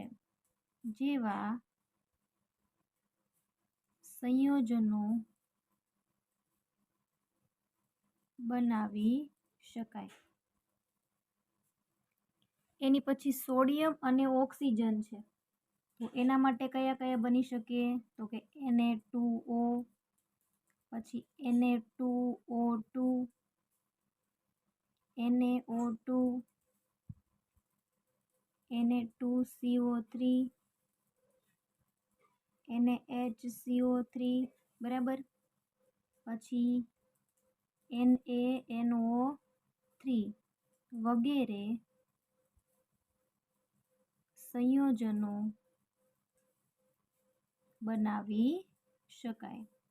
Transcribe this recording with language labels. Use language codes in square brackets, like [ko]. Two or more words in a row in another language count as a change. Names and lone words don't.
[gu] જેવા સંયોજનો બનાવી શકાય. એની પછી સોડિયમ અને ઓક્સિજન છે, તો એના માટે કયા કયા બની શકે? તો કે Na2O, પછી Na2O2, NaO2, Na2CO3, NaHCO3, બરાબર. પછી NaNO3 વગેરે સંયોજનો બનાવી શકાય.